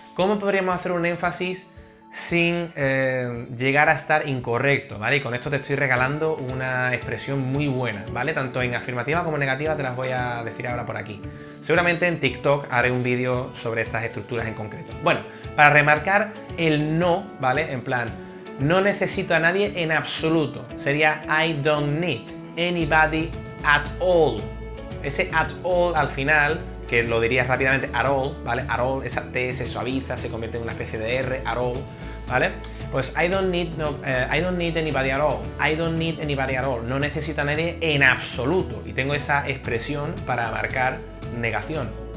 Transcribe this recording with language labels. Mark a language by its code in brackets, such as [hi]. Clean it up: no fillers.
[es] ¿Cómo podríamos hacer un énfasis sin llegar a estar incorrecto, ¿vale? Y con esto te estoy regalando una expresión muy buena, ¿vale? Tanto en afirmativa como en negativa te las voy a decir ahora por aquí. Seguramente en TikTok haré un vídeo sobre estas estructuras en concreto. Bueno, para remarcar el no, ¿vale? En plan, no necesito a nadie en absoluto. [en] Sería I don't need anybody at all. [es] Ese at all al final, que lo dirías rápidamente at all, ¿vale? At all, esa T se suaviza, se convierte en una especie de R, at all, ¿vale? [en] Pues I don't need anybody at all. I don't need anybody at all. [es] No necesito a nadie en absoluto. Y tengo esa expresión para marcar negación.